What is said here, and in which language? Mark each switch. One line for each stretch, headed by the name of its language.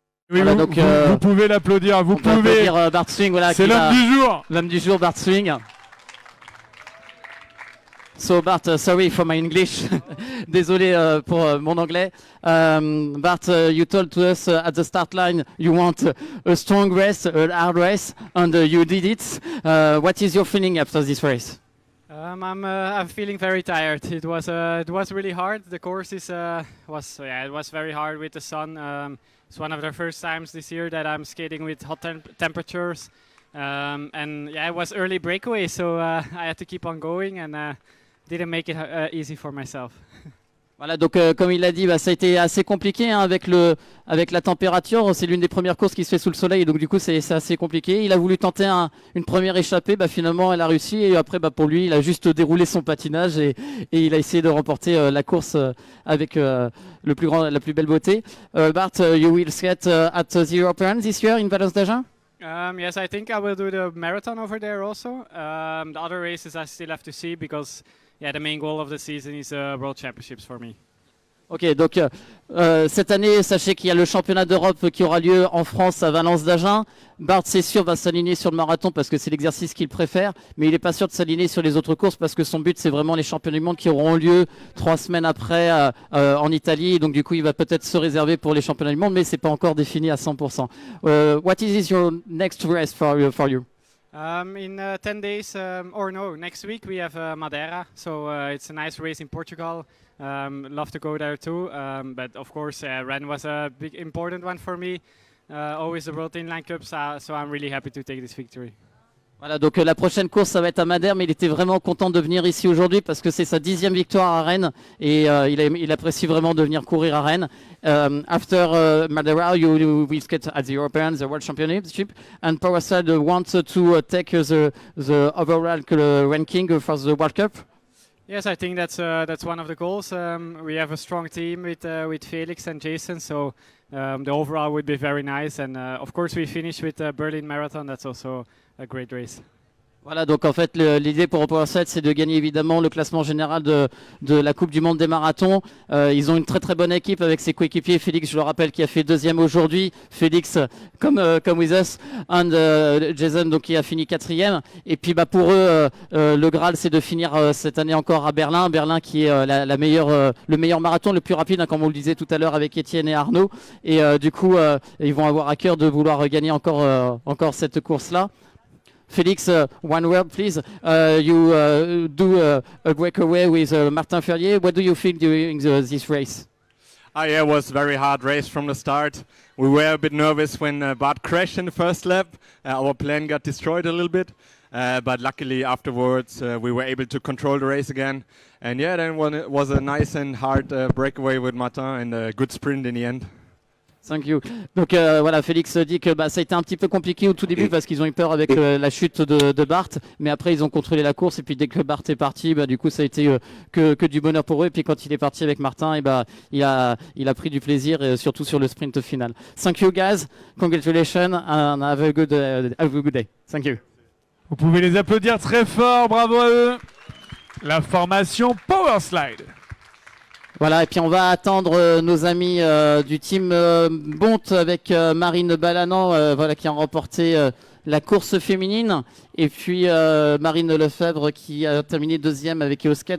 French: Oui, voilà, vous pouvez l'applaudir, vous pouvez. Bart Swing, voilà, c'est l'homme du jour. L'homme du jour, Bart Swing.
English: So Bart, sorry for my English.
French: Désolé pour mon anglais.
English: Bart, you told to us at the start line you want a strong race, a hard race, and you did it. What is your feeling after this race? I'm feeling very tired. It was really hard. The course was very hard with the sun. It's one of the first times this year that I'm skating with hot temperatures, and yeah, it was early breakaway, so I had to keep on going and didn't make it easy for myself.
French: Voilà, donc comme il l'a dit, ça a été assez compliqué hein, avec la température. C'est l'une des premières courses qui se fait sous le soleil, donc du coup c'est assez compliqué. Il a voulu tenter une première échappée, finalement elle a réussi et après pour lui il a juste déroulé son patinage et il a essayé de remporter la course avec la plus belle beauté.
English: Bart, you will skate at the European this year in Valence d'Agen? Yes, I think I will do the marathon over there also. The other races I still have to see because yeah, the main goal of the season is World Championships for me.
French: Ok, donc cette année, sachez qu'il y a le championnat d'Europe qui aura lieu en France à Valence d'Agen. Bart, c'est sûr, va s'aligner sur le marathon parce que c'est l'exercice qu'il préfère, mais il n'est pas sûr de s'aligner sur les autres courses parce que son but, c'est vraiment les championnats du monde qui auront lieu 3 semaines après en Italie. Donc du coup, il va peut-être se réserver pour les championnats du monde, mais c'est pas encore défini à 100%.
English: What is your next race for you? In 10 days, or no, next week we have Madeira, so it's a nice race in Portugal. Love to go there too, but of course Rennes was a big important one for me. Always the World Inline Cup, so I'm really happy to take this victory.
French: Voilà, donc la prochaine course, ça va être à Madère, mais il était vraiment content de venir ici aujourd'hui parce que c'est sa 10e victoire à Rennes et il apprécie vraiment de venir courir à Rennes.
English: After Madeira, you will skate at the European, the World Championship, and Powerside wants to take the overall ranking for the World Cup. Yes, I think that's one of the goals. We have a strong team with Felix and Jason, so the overall would be very nice. And of course, we finished with Berlin Marathon. That's also a great race.
French: Voilà, donc en fait l'idée pour Powerside, c'est de gagner évidemment le classement général de la Coupe du Monde des marathons. Ils ont une très très bonne équipe avec ses coéquipiers. Félix, je le rappelle, qui a fait 2e aujourd'hui. Félix, comme
English: with us,
French: and Jason, donc qui a fini 4e. Et puis pour eux, le Graal, c'est de finir cette année encore à Berlin. Berlin qui est le meilleur marathon, le plus rapide, hein, comme on le disait tout à l'heure avec Étienne et Arnaud. Et du coup, ils vont avoir à cœur de vouloir gagner encore cette course-là.
English: Felix, one word, please. You do a breakaway with Martin Ferrier. What do you feel during this race? Yeah, it was a very hard race from the start. We were a bit nervous when Bart crashed in the first lap. Our plan got destroyed a little bit, but luckily afterwards we were able to control the race again. And yeah, then it was a nice and hard breakaway with Martin and a good sprint in the end. Thank you.
French: Donc voilà, Félix dit que ça a été un petit peu compliqué au tout début parce qu'ils ont eu peur avec la chute de Bart, mais après ils ont contrôlé la course et puis dès que Bart est parti, du coup ça a été que du bonheur pour eux. Et puis quand il est parti avec Martin, il a pris du plaisir, surtout sur le sprint final.
English: Thank you guys, congratulations and have a good day. Thank you.
French: Vous pouvez les applaudir très fort, bravo à eux. La formation Powerslide. Voilà, et puis on va attendre nos amis du team Bonte avec Marine Balanan, voilà, qui a remporté la course féminine, et puis Marine Lefebvre qui a terminé 2e avec Eosket.